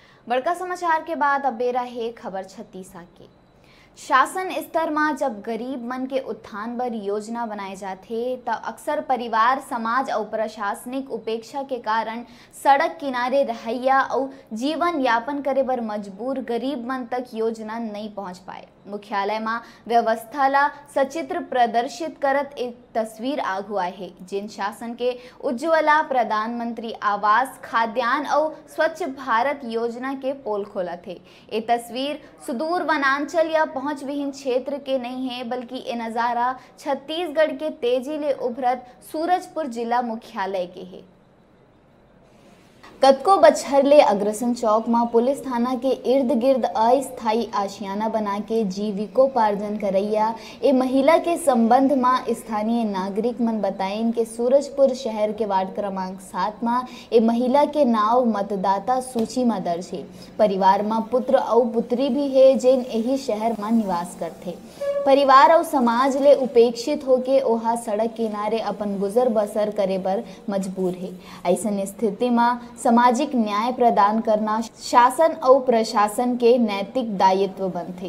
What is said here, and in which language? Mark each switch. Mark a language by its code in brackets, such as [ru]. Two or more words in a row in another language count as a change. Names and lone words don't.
[hne] बड़का समाचार के बाद अब बेरा है खबर छत्तीसा के। शासन स्तर में जब गरीब मन के उत्थान बर योजना बनाए जाते तब अक्सर परिवार, समाज और प्रशासनिक उपेक्षा के कारण सड़क किनारे रहैया और जीवन यापन करे बर मजबूर गरीब मन तक योजना नहीं पहुंच पाए। मुख्यालय में व्यवस्था ला सचित्र प्रदर्शित करत एक तस्वीर आगू आए है, जिन शासन के उज्ज्वला, प्रधानमंत्री आवास, खाद्यान्न और स्वच्छ भारत योजना के पोल खोला थे। ये तस्वीर सुदूर वनांचल या पहुंच विहीन क्षेत्र के नहीं है, बल्कि ये नज़ारा छत्तीसगढ़ के तेजी ले उभरत सूरजपुर जिला मुख्यालय के है। कतको बछर ले अग्रसन चौक में पुलिस थाना के इर्द गिर्द अस्थायी आशियाना बना के जीविकोपार्जन करैया ए महिला के संबंध में स्थानीय नागरिक मन बताइन के सूरजपुर शहर के वार्ड क्रमांक 7 में ए महिला के नाव मतदाता सूची में दर्ज है। परिवार में पुत्र और पुत्री भी है जिन यही शहर में निवास करते। परिवार और समाज ले उपेक्षित होके ओहा सड़क किनारे अपन गुजर बसर करे बर मजबूर है। ऐसन स्थिति में सामाजिक न्याय प्रदान करना शासन और प्रशासन के नैतिक दायित्व बनते।